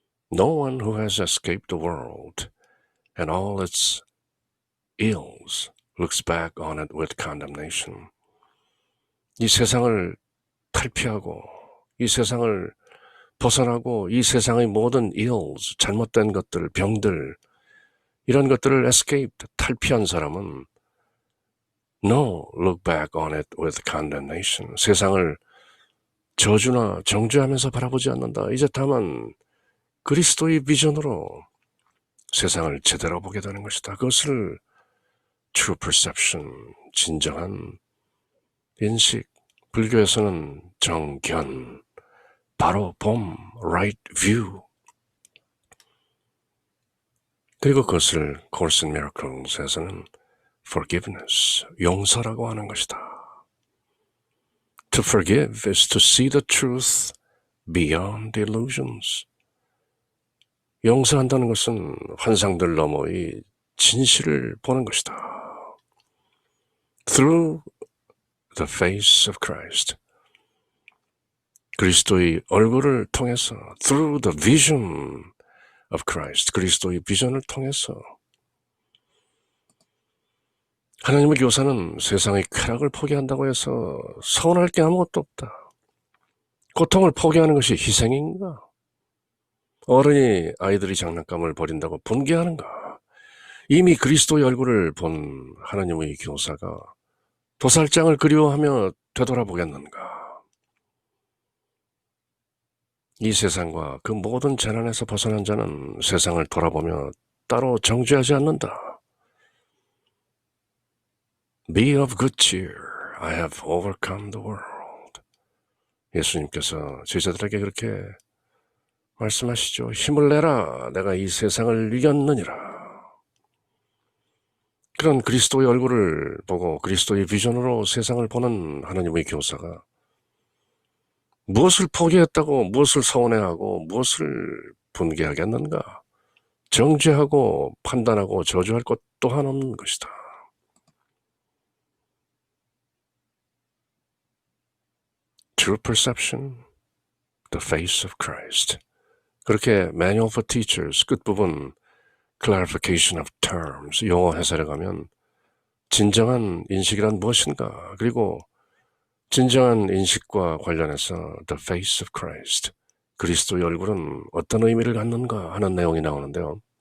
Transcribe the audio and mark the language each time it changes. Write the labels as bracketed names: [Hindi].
[English] No one who has escaped the world and all its ills looks back on it with condemnation. [Korean] 이 세상을 탈피하고 이 세상을 벗어나고 이 세상의 모든 ills, 잘못된 것들, 병들, 이런 것들을 escaped, 탈피한 사람은 [English] no look back on it with condemnation. [Korean] 세상을 저주나 정죄하면서 바라보지 않는다. 이제 다만 그리스도의 비전으로 세상을 제대로 보게 되는 것이다. 그것을 [English] true perception, [Korean] 진정한 인식, 불교에서는 정견, 바로 봄, [English] right view. [Korean] 그리고 그것을 Course in Miracles에서는 forgiveness, 용서라고 하는 것이다. [English] To forgive is to see the truth beyond illusions. [Korean] 용서한다는 것은 환상들 너머의 진실을 보는 것이다. [English] Through the face of Christ. [Korean] 그리스도의 얼굴을 통해서 [English] through the vision of Christ. [Korean] 그리스도의 비전을 통해서 하나님의 교사는 세상의 쾌락을 포기한다고 해서 서운할 게 아무것도 없다. 고통을 포기하는 것이 희생인가? 어른이 아이들이 장난감을 버린다고 분개하는가? 이미 그리스도의 얼굴을 본 하나님의 교사가 도살장을 그리워하며 되돌아보겠는가? 이 세상과 그 모든 재난에서 벗어난 자는 세상을 돌아보며 따로 정죄하지 않는다. [English] Be of good cheer. I have overcome the world. [Korean] 예수님께서 제자들에게 그렇게 말씀하시죠. 힘을 내라. 내가 이 세상을 이겼느니라. 그런 그리스도의 얼굴을 보고 그리스도의 비전으로 세상을 보는 하나님의 교사가 무엇을 포기했다고, 무엇을 서운해하고, 무엇을 분개하겠는가? 정죄하고 판단하고 저주할 것 또한 없는 것이다. [English] True perception, the face of Christ. [Korean] 그렇게 Manual for Teachers 끝부분 [English] clarification of terms [Korean] 용어 해설에 가면 진정한 인식이란 무엇인가? 그리고 진정한 인식과 관련해서 the face of Christ, 그리스도의 얼굴은 어떤 의미를 갖는가 하는 내용이 나오는데요.